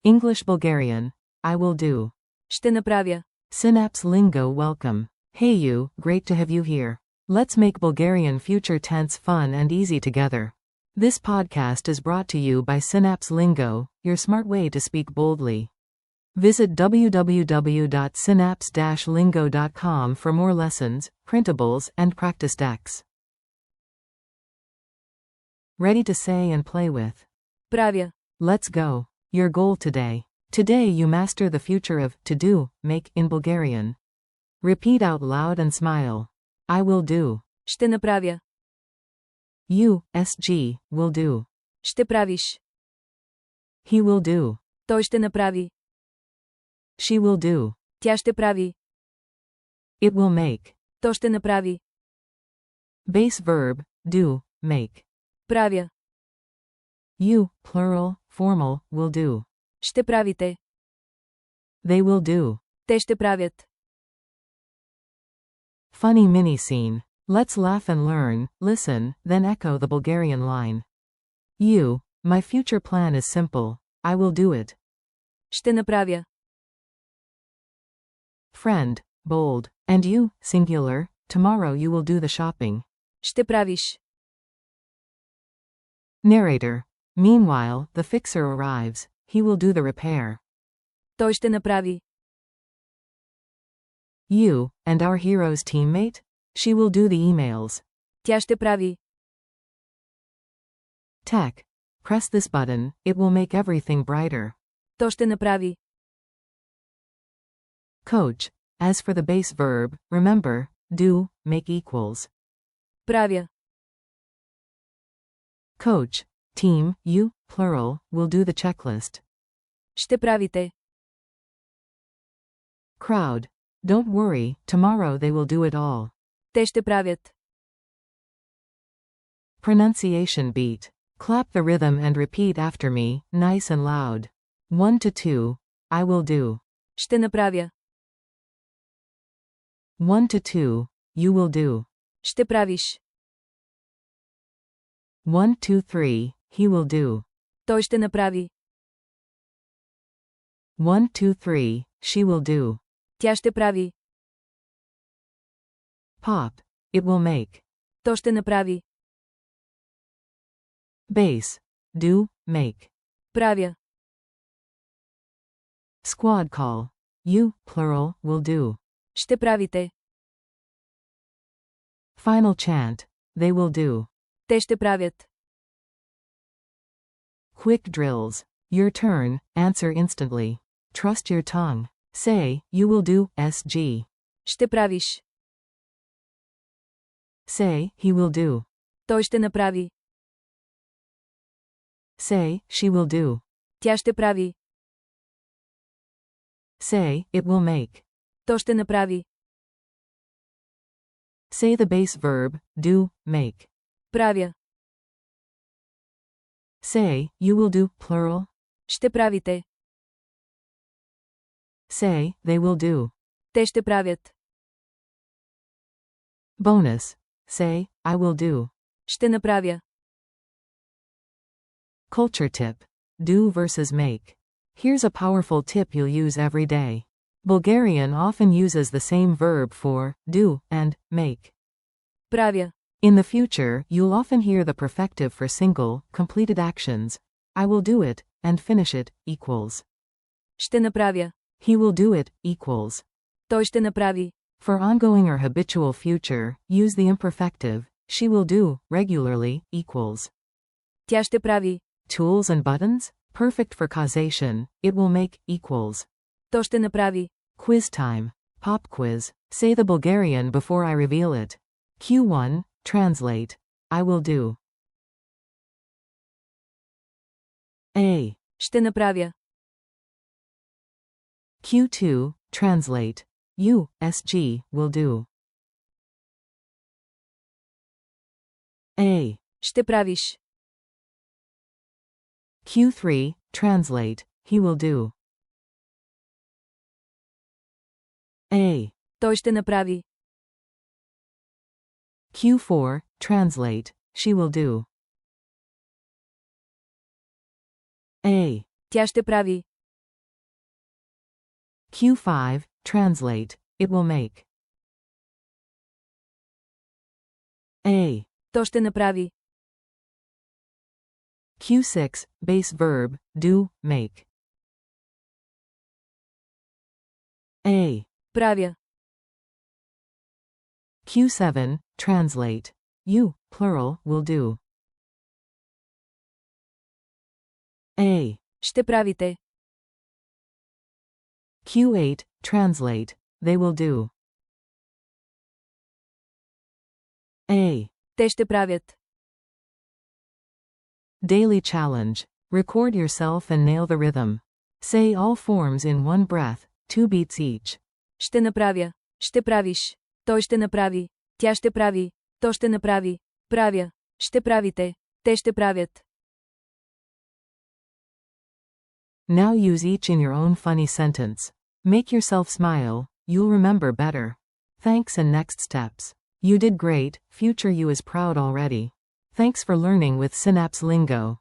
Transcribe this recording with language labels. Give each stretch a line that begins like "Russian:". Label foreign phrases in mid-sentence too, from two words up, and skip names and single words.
English: English Bulgarian. I will do.
Bulgarian: Ще направя.
English: Synapse Lingo welcome. Hey you, great to have you here. Let's make Bulgarian future tense fun and easy together. This podcast is brought to you by Synapse Lingo, your smart way to speak boldly. Visit www.synapse-lingo.com for more lessons, printables, and practice decks. Ready to say and play with.
Bulgarian: Правя.
English: Let's go. Your goal today. Today you master the future of to do, make in Bulgarian. Repeat out loud and smile. I will do.
Bulgarian: Ще направя.
English: You, SG, will do.
Bulgarian: Ще правиш.
English: He will do.
Bulgarian: Той ще направи.
English: She will do.
Bulgarian: Тя ще прави.
English: It will make.
Bulgarian: То ще направи.
English: Base verb, do, make.
Bulgarian: Правя.
English: You, plural, formal, will do.
Bulgarian: Ще правите.
English: They will do.
Bulgarian: Те ще правят.
English: Funny mini scene. Let's laugh and learn, listen, then echo the Bulgarian line. You, my future plan is simple. I will do it.
Bulgarian: Ще направя.
English: Friend, bold. And you, singular, tomorrow you will do the shopping.
Bulgarian: Ще правиш.
English: Narrator. Meanwhile, the fixer arrives. He will do the repair.
Bulgarian: Той ще направи.
English: You, and our hero's teammate? She will do the emails.
Bulgarian: Тя ще прави.
English: Tech. Press this button, it will make everything brighter.
Bulgarian: То ще направи.
English: Coach. As for the base verb, remember, do, make equals.
Bulgarian: Правя.
English: Coach. Team, you, plural, will do the checklist.
Bulgarian: Ще правите.
English: Crowd. Don't worry, tomorrow they will do it all.
Bulgarian: Те ще правят.
English: Pronunciation beat. Clap the rhythm and repeat after me, nice and loud. 1 to 2. I will do.
Bulgarian: Ще направя.
English: 1 to 2. You will do.
Bulgarian: Ще правиш.
English: 1, 2, 3. He will do.
Bulgarian: Той ще направи.
English: 1, 2, 3. She will do.
Bulgarian: Тя ще прави.
English: Pop. It will make.
Bulgarian: То ще направи.
English: Base. Do, make.
Bulgarian: Правя.
English: Squad call. You, plural, will do.
Bulgarian: Ще правите.
English: Final chant. They will do.
Bulgarian: Те ще правят.
English: Quick drills. Your turn, answer instantly. Trust your tongue. Say, you will do, SG.
Bulgarian: Ще правиш.
English: Say, he will do.
Bulgarian: Той ще направи.
English: Say, she will do.
Bulgarian: Тя ще прави.
English: Say, it will make.
Bulgarian: То ще направи.
English: Say the base verb, do, make.
Bulgarian: Правя.
English: Say, you will do, plural.
Bulgarian: Ще правите.
English: Say, they will do.
Bulgarian: Те ще правят.
English: Bonus. Say, I will do.
Bulgarian: Ще направя.
English: Culture tip. Do versus make. Here's a powerful tip you'll use every day. Bulgarian often uses the same verb for do and make.
Bulgarian: Правя.
English: In the future, you'll often hear the perfective for single, completed actions. I will do it, and finish it, equals.
Bulgarian: Ще направя.
English: He will do it, equals.
Bulgarian: Той ще направи.
English: For ongoing or habitual future, use the imperfective, she will do, regularly, equals.
Bulgarian: Тя ще прави.
English: Tools and buttons? Perfect for causation, it will make, equals.
Bulgarian: То ще направи.
English: Quiz time. Pop quiz. Say the Bulgarian before I reveal it. Q1, translate. I will do. A.
Bulgarian: Ще направя.
English: Q2, translate. You, SG, will do. A.
Bulgarian: Ще правиш.
English: Q3, translate. He will do. A.
Bulgarian: Той ще направи.
English: Q4, translate. She will do. A.
Bulgarian: Тя ще прави.
English: Q5, translate. It will make. A.
Bulgarian: То ще направи.
English: Q6, base verb, do, make. A.
Bulgarian: Правя.
English: Q7, translate. You, plural, will do. A.
Bulgarian: Ще правите.
English: Q8, translate. They will do. A.
Bulgarian: Те ще правят.
English: Daily challenge. Record yourself and nail the rhythm. Say all forms in one breath, 2 beats each.
Bulgarian: Ще направя. Ще правиш. Той ще направи. Тя ще прави. То ще направи. Правя. Ще правите. Те ще правят.
English: Now use each in your own funny sentence. Make yourself smile, you'll remember better. Thanks and next steps. You did great, future you is proud already. Thanks for learning with Synapse Lingo.